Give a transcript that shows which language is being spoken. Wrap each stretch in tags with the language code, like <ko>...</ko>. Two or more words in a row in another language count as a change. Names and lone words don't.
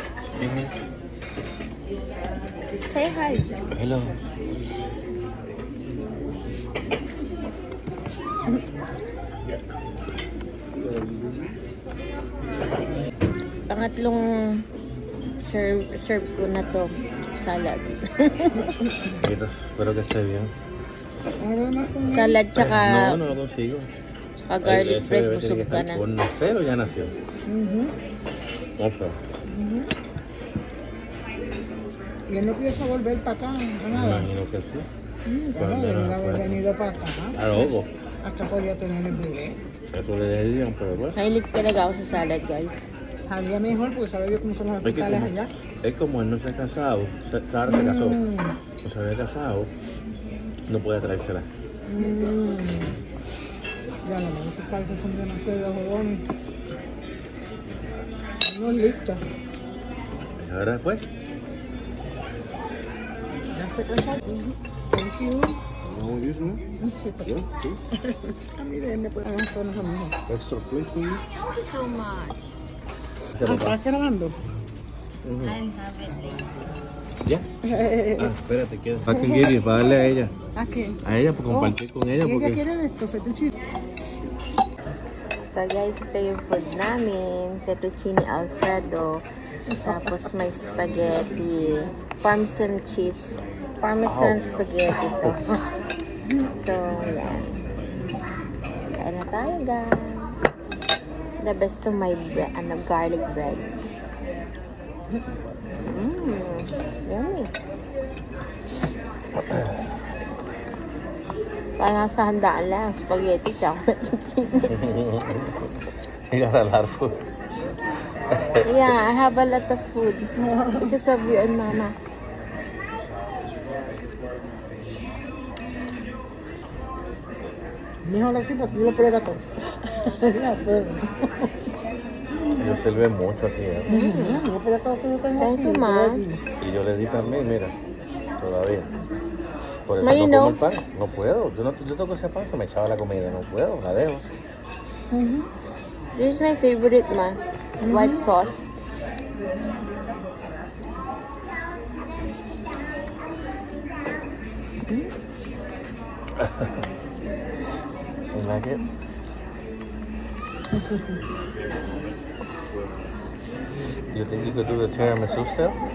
<en>Say hi. Hello.</en> <tl>Pangatlong serve ko na to, salad.</tl> <es>Espero que esté bien.</es> <tl>Salad tsaka</tl> <es>No lo consigo.</es> <tl>tsaka garlic Ese bread,</tl> <es>bebé tiene</es> <tl>busog</tl> <es>que</es> <tl>ka</tl> <es>estar</es> <tl>na.</tl> <es>¿Por nacer o ya nació? Ojo. ¿Y él no piensa volver para acá? Me Nada. imagino que sí. Claro, Cuando él era, haber pues, venido para acá. a loco. Hasta podía tener el bebé. Eso le dirían, pero bueno.</es> <tl>Mahilig talaga ako sa salad, guys.</tl> <es>Había mejor, porque sabe yo cómo son los Es que hospitales como, allá. es como él no se ha casado, Sara se casó, no se había casado, no puede traérsela. Ya no, los hospitales son demasiado jodones. No es listo. Y ahora después, Ya se casaron.</es> <en>Thank you. No, you know?</en> <es>Sí,</es> <en>Yeah, see?</en> <es>a mí de me pueden hacer los amigos.</es> <en>Extra plate for you. Thank you so much.</en> <es>¿Estás grabando?</es> <en>I didn't have it later.</en> <es>¿ya? Espérate, queda. Para que quiere, para darle a ella. ¿A qué? A ella, para compartir con ella, ¿Ella porque... quiere esto? Fettuccine.</es> <en>So guys,</en> <tl>ito yung food namin. Fettuccine Alfredo. Tapos may spaghetti.</tl> <en>Parmesan cheese. Parmesan spaghetti to.</en> <tl>So, yan. Kain na tayo, guys.</tl> <en>The best to my bread, garlic bread. Yummy.</en> <tl>Parang sa handaan lang, spaghetti tsaka fettuccine.</tl> <en>You got a lot of food. Yeah, I have a lot of food because of you and Mama.</en> <es>Mejor así, pues yo lo pruebo todo. Ya, pero... Yo sirve mucho aquí, ¿eh? Yo pruebo todo que yo tengo</es> <en>Thank</en> <es>aquí,</es> <en>you,</en> <es>yo</es> <en>Ma.</en> <es>pruebo aquí. Y yo le di también, mira, todavía. Por eso</es> <en>Ma, you</en> <es>no como</es> <en>know.</en> <es>el pan, no puedo. Yo tengo ese pan, se me echaba la comida, no puedo, la dejo.</es> <en>This is my favorite, Ma. White sauce. You like it? You think you could do the tiramisu still?</en>